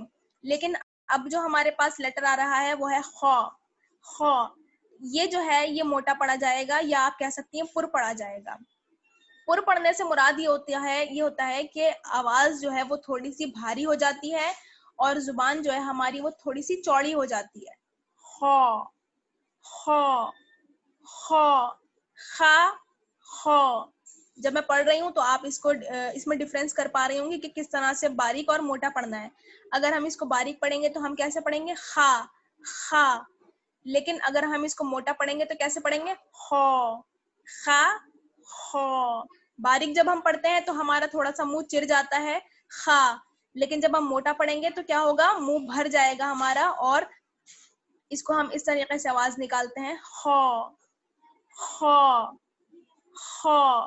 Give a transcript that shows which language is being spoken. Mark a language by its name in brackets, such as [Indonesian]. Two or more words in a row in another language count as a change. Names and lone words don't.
[Urdu] لیکن اب جو ہمارے پاس لیٹر آ رہا ہے وہ ہے خو, خو. یہ جو ہے یہ موٹا پڑا جائے گا یا آپ کہہ سکتی ہیں پر پڑا جائے گا. پر پڑھنے سے مراد یہ ہوتا ہے کہ آواز جو ہے وہ تھوڑی سی بھاری ہو جاتی ہے اور زبان جو ہے ہماری وہ تھوڑی سی چوڑی ہو جاتی ہے. خو, خو, خو, خا, خو. جب میں پڑھ رہی ہوں تو آپ اس میں ڈفرینس کر پا رہی ہوں گی کہ کس طرح سے باریک اور موٹا پڑھنا ہے. اگر ہم اس کو باریک پڑھیں گے تو ہم کیسے پڑھیں گے, خا, خا. لیکن اگر ہم اس کو موٹا پڑھیں گے تو کیسے پڑھیں گے, خو, خا, خو. باریک جب ہم پڑھتے ہیں تو ہمارا تھوڑا سا منہ چر جاتا ہے, خا. لیکن جب ہم موٹا پڑھیں گے تو کیا ہوگا, منہ بھر جائے گا ہمارا اور اس کو ہم اس طریقے سے آواز نکالتے ہیں, خو, خو, خو.